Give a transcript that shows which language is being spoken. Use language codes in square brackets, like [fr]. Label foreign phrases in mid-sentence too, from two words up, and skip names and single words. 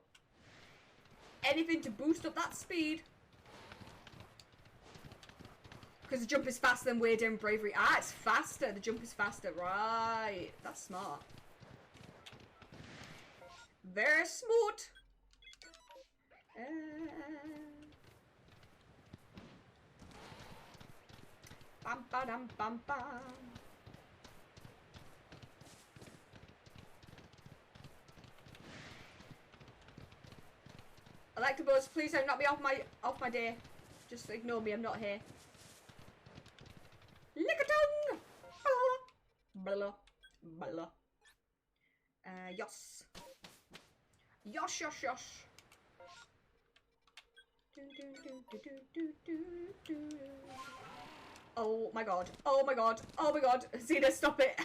[en] Anything to boost up that speed. Because the jump is faster than Weird and Bravery. Ah, it's faster. The jump is faster. Right. That's smart. Very smart. Bam, ba-dam, bam, bam. Electabuzz, please don't knock me off my deer. Just ignore me. I'm not here. Lickitung! Blah. Blah. Yos. Yosh, yosh, yosh. Oh my god. Oh my god. Oh my god. Zena, stop it.